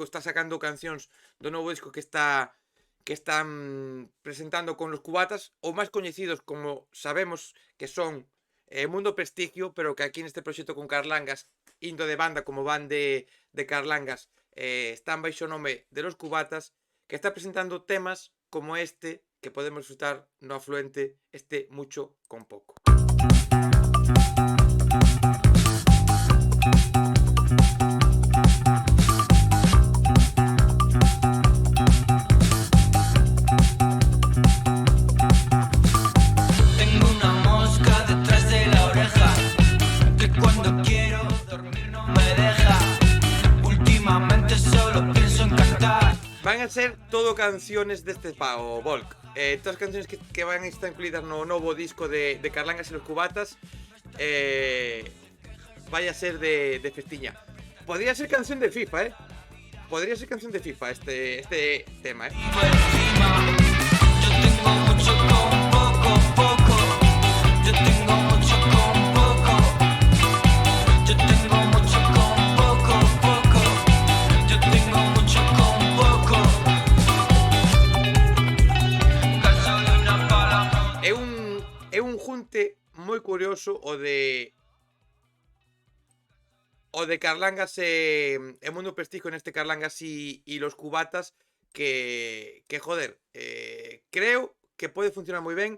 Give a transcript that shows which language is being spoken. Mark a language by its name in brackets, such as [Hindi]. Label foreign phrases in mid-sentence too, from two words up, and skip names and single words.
[Galician] está sacando cancións do novo disco que están presentando con los Cubatas, ou máis coñecidos como sabemos que son Mundo Prestigio, pero que aquí neste proxecto con Carlangas, indo de banda como van de Carlangas, están baixo o nome de los Cubatas, que está presentando temas como este que podemos disfrutar no Afluente, este Mucho con Poco. [Spanish] Tengo una mosca detrás de la oreja que cuando quiero dormir no me deja. Últimamente solo pienso en cantar. Van a ser todo canciones deste pao, Volk. [Galician] Todas as canciones que van a estar incluídas no novo disco de Carlangas e los Cubatas, vai a ser de festiña. [Spanish] Podría ser canción de FIFA, Podría ser canción de FIFA este tema, Encima, yo tengo mucho con poco, poco. Yo tengo mucho con poco. Yo tengo mucho con poco, poco. Yo tengo mucho con poco. Caso de una bala. [Galician] É un junte moi curioso o de Carlangas e Mundo Prestigio, neste Carlangas y los Cubatas, que joder, creo que pode funcionar moi ben.